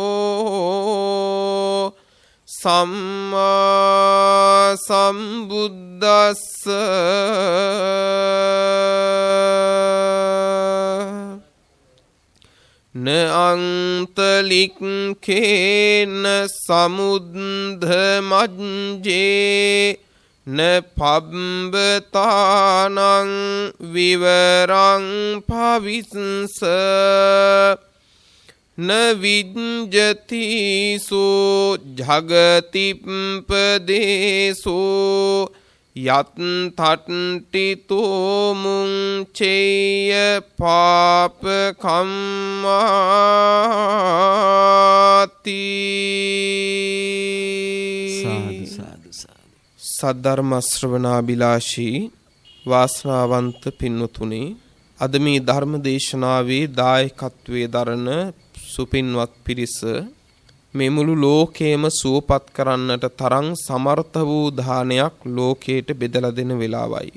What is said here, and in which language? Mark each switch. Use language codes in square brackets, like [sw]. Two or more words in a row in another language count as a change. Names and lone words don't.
[pi] සම්මා සම්බුද්දස්ස න අන්තලික්ඛේන සමුද්ධ මජ්ජේ න පබ්බතානං විවරං භවිස්ස න විඤ්ජතිසෝ ජගතිප්පදේසෝ යත් තට්ඨිතෝ මුංචේය පාප කම්මාති [si] සාදු සාදු සද්ධර්ම ශ්‍රවණාබිලාෂී වාසනාවන්ත පින්වතුනි අද මේ ධර්ම දේශනාවේ දායකත්වයේ දරන සුපින්වත් පිරිස මේ මුළු ලෝකයේම සුවපත් කරන්නට තරම් සමර්ථ වූ දානයක් ලෝකයට බෙදලා දෙන වෙලාවයි.